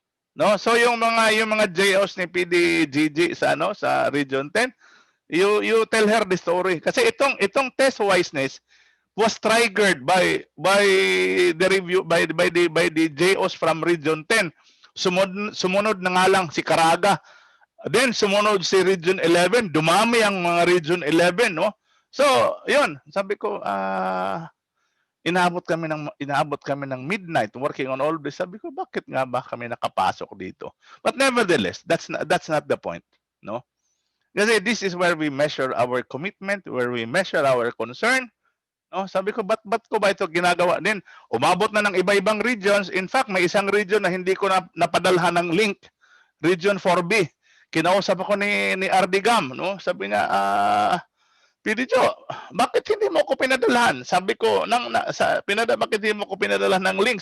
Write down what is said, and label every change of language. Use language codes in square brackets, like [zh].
[tl] No, so yung mga JOs ni PDGG sa Region 10, [en] you tell her the story [tl] kasi itong [en] test wiseness was triggered by the review by the JOs from Region 10. [tl] Sumunod na nga lang si Caraga. Then sumunod si Region 11, dumami ang mga Region 11, no? So, 'yun, sabi ko Inaabot kami ng [en] midnight working on all this. [tl] Sabi ko, bakit nga ba kami nakapasok dito? [en] But nevertheless, that's not the point, [tl] no? [en] Kasi this is where we measure our commitment, where we measure our concern. [tl] No, sabi ko, ba't ko ba ito ginagawa? Then, umabot na ng iba-ibang regions. [en] In fact, [tl] may isang region na hindi ko napadalhan ng link. Region 4B. Kinausap ako ni Ardigam, no? Sabi niya, PDJo, bakit hindi mo ko pinadalhan? Sabi ko, bakit hindi mo ko pinadalhan ng link?